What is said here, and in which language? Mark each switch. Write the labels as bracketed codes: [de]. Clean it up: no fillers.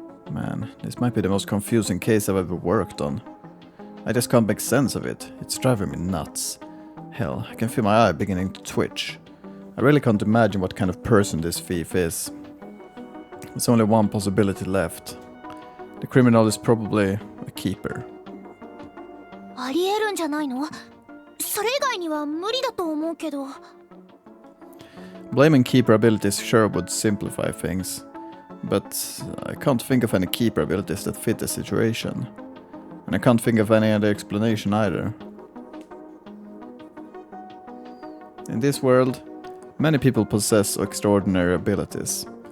[en] Man, this might be the most confusing case I've ever worked on. I just can't make sense of it. It's driving me nuts. Hell, I can feel my eye beginning to twitch. I really can't imagine what kind of person this thief is. There's only one possibility left. The criminal is probably a keeper. [ja] ありえるんじゃないの？それ以外には無理だと思うけど。 [en] Blaming keeper abilities sure would simplify things, but I can't think of any keeper abilities that fit the situation. And I can't think of any other explanation either. In this world, many people possess extraordinary abilities.